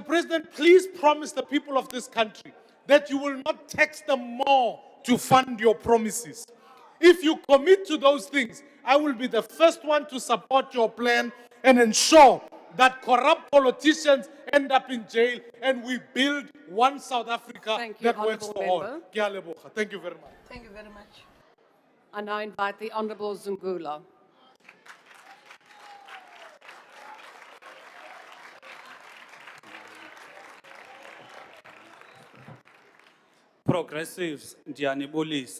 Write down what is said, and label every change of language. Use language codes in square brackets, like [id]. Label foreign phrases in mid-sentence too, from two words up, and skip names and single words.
[en] President, please promise the people of this country that you will not tax them more to fund your promises. If you commit to those things, I will be the first one to support your plan and ensure that corrupt politicians end up in jail and we build one South Africa Thank you, that works Honourable for all. Member. [tn] Ke a leboga. [en] Thank you very much. Thank you very much. I now invite the Honourable Zungula. [xh] Progressives, ndiyanibulisa.